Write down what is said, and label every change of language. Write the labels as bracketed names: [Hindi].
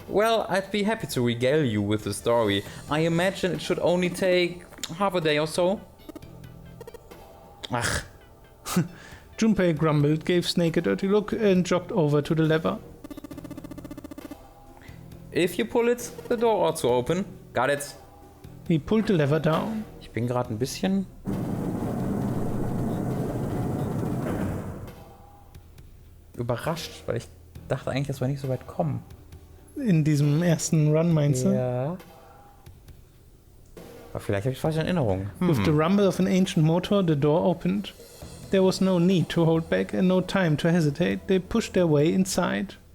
[English] Well, I'd be happy to regale you with the story. I imagine it should only take half a day or so. Ugh. Junpei grumbled, gave Snake a dirty look, and jogged over to the lever. If you pull it, the door ought to open. Got it. He pulled the lever down. [German] Ich bin gerade ein bisschen überrascht, weil ich dachte eigentlich, dass wir nicht so weit kommen. In diesem ersten Run, meinst du? Ja. Aber vielleicht habe ich falsche Erinnerungen. [English] With the rumble of an ancient motor, the door opened. There was no need to hold back and no time to hesitate. They pushed their way inside.